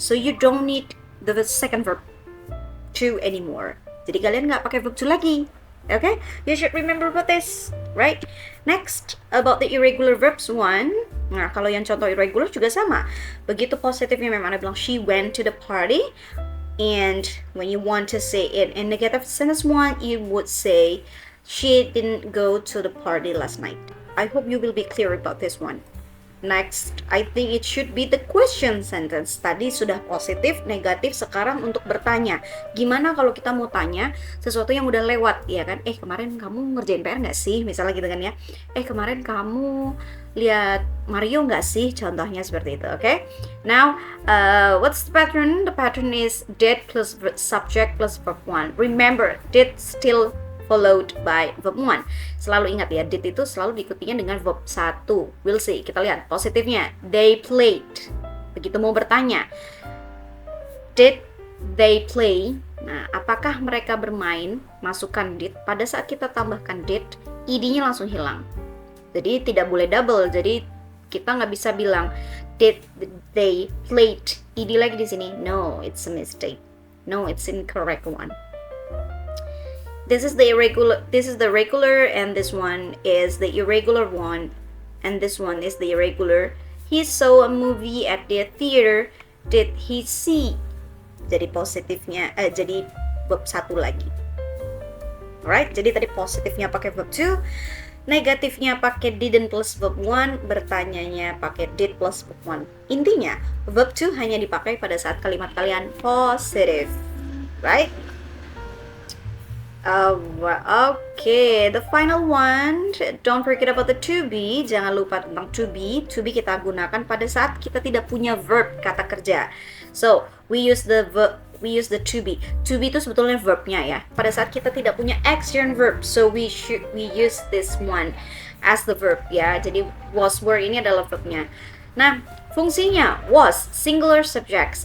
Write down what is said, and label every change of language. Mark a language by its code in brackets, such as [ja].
[en] So you don't need the second verb to anymore. [id] Jadi kalian nggak pakai verb to lagi. [en] Okay, you should remember about this, right? Next, about the irregular verbs 1. [id] Nah, kalau yang contoh irregular juga sama. Begitu positifnya memang ada bilang [en] she went to the party. And when you want to say it in negative sentence 1, you would say she didn't go to the party last night. I hope you will be clear about this one. Next, I think it should be the question sentence. [id] Tadi sudah positif, negatif, sekarang untuk bertanya. Gimana kalau kita mau tanya sesuatu yang udah lewat, ya kan? Kemarin kamu ngerjain PR nggak sih? Misalnya gitu kan ya. Kemarin kamu lihat Mario nggak sih? Contohnya seperti itu, okay? [en] Now, what's the pattern? The pattern is did plus subject plus verb 1. Remember, did still followed by verb 1. [id] Selalu ingat ya, did itu selalu diikutinya dengan verb 1. We'll see, kita lihat positifnya. [en] They played. Begitu mau bertanya, did they play? [id] Nah, apakah mereka bermain? Masukkan did. Pada saat kita tambahkan did, id-nya langsung hilang. Jadi tidak boleh double. Jadi kita nggak bisa bilang did they played. Id lagi di sini. [en] No, it's a mistake. No, it's incorrect one. This is the regular, and this one is the irregular one, and this one is the irregular. He saw a movie at the theater. Did he see? [id] Jadi positifnya jadi verb 1 lagi. Alright, jadi tadi positifnya pakai verb 2, negatifnya pakai didn't plus verb 1, bertanyanya pakai did plus verb 1. Intinya, verb 2 hanya dipakai pada saat kalimat kalian positive. Right? [en] Okay, the final one, don't forget about the to be. [id] Jangan lupa tentang to be. To be kita gunakan pada saat kita tidak punya verb, kata kerja. [en] So, we use the to be. [id] To be itu sebetulnya verbnya ya. Pada saat kita tidak punya action verb, [en] so we use this one as the verb [id] ya. Jadi was, were ini adalah verbnya. Nah, fungsinya was, singular subjects.